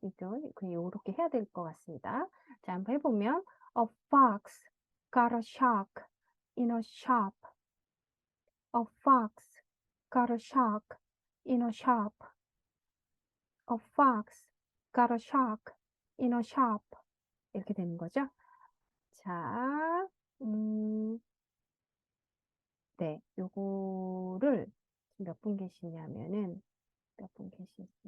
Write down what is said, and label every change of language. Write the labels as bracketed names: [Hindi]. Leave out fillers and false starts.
[Korean] 이건 그냥 요렇게 해야 될 것 같습니다. 자, 한번 해보면 [English] A fox got a shark in a shop. A fox got a shark in a shop. A fox got a shark in a shop. [Korean] 이렇게 되는 거죠. 자, 네, 요거를 몇 분 계시냐면은 몇 분 계시?